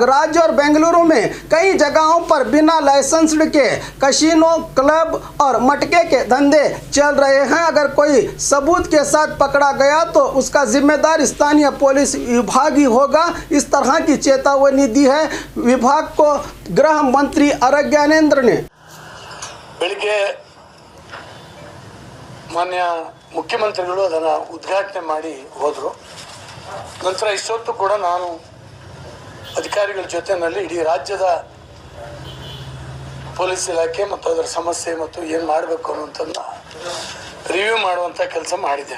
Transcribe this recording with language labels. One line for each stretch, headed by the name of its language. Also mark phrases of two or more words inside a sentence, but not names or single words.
Hindi: राज्य और बेंगलुरु में कई जगहों पर बिना लाइसेंस्ड के कैसीनो, क्लब और मटके के धंधे चल रहे हैं। अगर कोई सबूत के साथ पकड़ा गया तो उसका जिम्मेदार स्थानीय पुलिस विभाग ही होगा। इस तरह की चेतावनी दी है विभाग को गृह मंत्री आरग ज्ञानेंद्र ने।
Kannada: ಬೆಳಿಗ್ಗೆ ಮಾನ್ಯ ಮುಖ್ಯಮಂತ್ರಿಗಳು ಅದನ್ನು ಉದ್ಘಾಟನೆ ಮಾಡಿ ಹೋದರು. ನಂತರ ಇಷ್ಟೊತ್ತು ಕೂಡ ನಾನು ಅಧಿಕಾರಿಗಳ ಜೊತೆಯಲ್ಲಿ ಇಡೀ ರಾಜ್ಯದ ಪೊಲೀಸ್ ಇಲಾಖೆ ಮತ್ತು ಅದರ ಸಮಸ್ಯೆ ಮತ್ತು ಏನು ಮಾಡಬೇಕು ಅನ್ನೋಂಥದ್ದನ್ನ ರಿವ್ಯೂ ಮಾಡುವಂಥ ಕೆಲಸ ಮಾಡಿದ್ದೇನೆ.